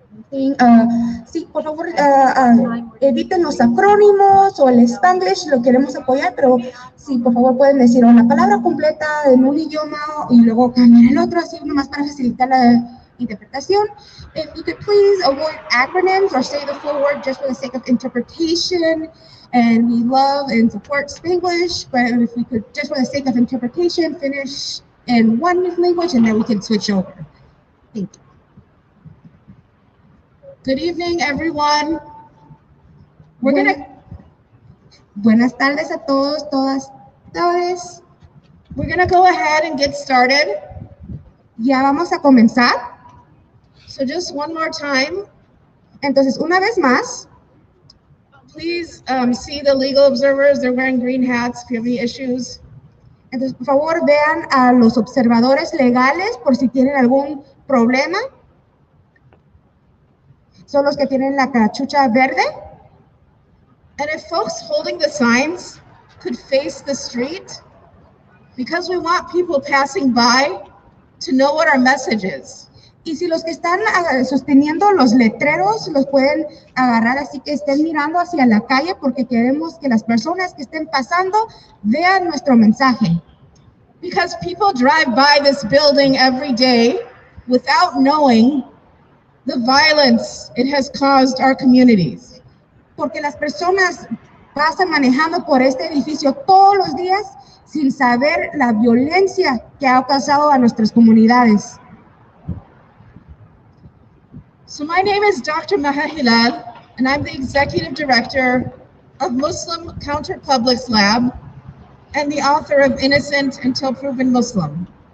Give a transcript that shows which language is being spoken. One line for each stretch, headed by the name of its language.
Spanish: Sí, por favor, eviten los acrónimos o el Spanglish, lo queremos apoyar, pero sí, por favor pueden decir una palabra completa en un idioma y luego cambiar el otro, así nomás para facilitar la interpretación.
English: If you could please avoid acronyms or say the full word just for the sake of interpretation. And we love and support Spanglish, but if we could, just for the sake of interpretation, finish in one language and then we can switch over. Thank you. Good evening, everyone.
Spanish: Buenas tardes a todos, todas, todes.
English: We're gonna go ahead and get started.
Spanish: Ya vamos a comenzar.
English: So just one more time.
Spanish: Entonces, una vez más,
English: please see the legal observers. They're wearing green hats if you have any issues.
Spanish: Entonces, por favor, vean a los observadores legales por si tienen algún problema. Son los que tienen la cachucha verde.
English: And if folks holding the signs could face the street, because we want people passing by to know what our message is.
Spanish: Y si los que están sosteniendo los letreros los pueden agarrar así que estén mirando hacia la calle porque queremos que las personas que estén pasando vean nuestro mensaje.
English: Because people drive by this building every day without knowing the violence it has caused our communities.
Spanish: Porque las personas pasan manejando por este edificio todos los días sin saber la violencia que ha causado a nuestras comunidades.
English: So my name is Dr. Maha Hilal, and I'm the Executive Director of Muslim Counter Publics Lab and the author of Innocent Until Proven Muslim.